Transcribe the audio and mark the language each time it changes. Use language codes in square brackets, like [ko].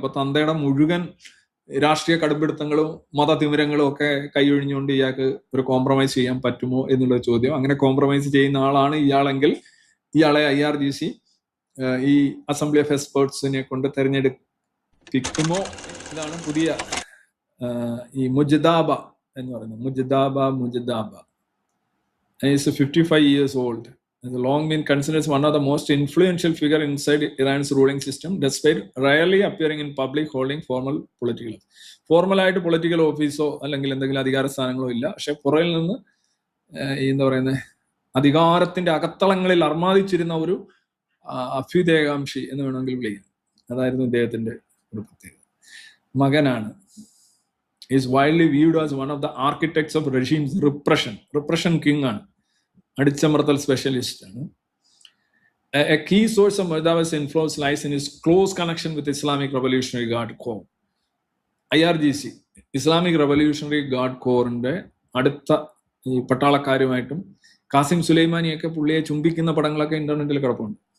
[ml] അപ്പൊ തന്തയുടെ മുഴുവൻ രാഷ്ട്രീയ കടുംപിടുത്തങ്ങളും മതതിമിരങ്ങളും ഒക്കെ കൈയൊഴിഞ്ഞുകൊണ്ട് ഇയാൾക്ക് ഒരു കോംപ്രമൈസ് ചെയ്യാൻ പറ്റുമോ എന്നുള്ള ചോദ്യം. അങ്ങനെ കോംപ്രമൈസ് ചെയ്യുന്ന ആളാണ് ഇയാളെങ്കിൽ ഇയാളെ IRGC ഈ അസംബ്ലി ഓഫ് എക്സ്പേർട്സിനെ കൊണ്ട് തെരഞ്ഞെടുപ്പിക്കുമോ? ഇതാണ് പുതിയ ഈ മുജ്താബ എന്ന് പറയുന്നത്. [en] Mujtaba is 55 years old. Has long been considered as one of the most influential figure inside Iran's ruling system, despite rarely appearing in public holding formal political. [ml] ഫോർമലായിട്ട് political ഓഫീസോ അല്ലെങ്കിൽ എന്തെങ്കിലും അധികാര സ്ഥാനങ്ങളോ ഇല്ല. പക്ഷെ പുറകിൽ നിന്ന് എന്താ പറയുന്നത്, അധികാരത്തിന്റെ അകത്തളങ്ങളിൽ അർമാദിച്ചിരുന്ന ഒരു അഭ്യുദയകാംക്ഷി എന്ന് വേണമെങ്കിൽ വിളിക്കാം. അതായിരുന്നു ഇദ്ദേഹത്തിന്റെ ഒരു പ്രത്യേകത. മകനാണ്. [en] is widely viewed as one of the architects of regime's repression king [ml] ആണ്, അടിച്ചമർത്തൽ സ്പെഷ്യലിസ്റ്റ് ആണ്. [en] A key source of Mujtaba's influence lies in his close connection with Islamic Revolutionary Guard Corps. [ml] IRGC Islamic revolutionary guard കോറിന്റെ അടുത്ത ഈ പട്ടാളക്കാരുമായിട്ടും കാസിം സുലൈമാനിയൊക്കെ പുള്ളിയെ ചുംബിക്കുന്ന പടങ്ങളൊക്കെ ഇന്റർനെറ്റിൽ കിടപ്പുണ്ട്.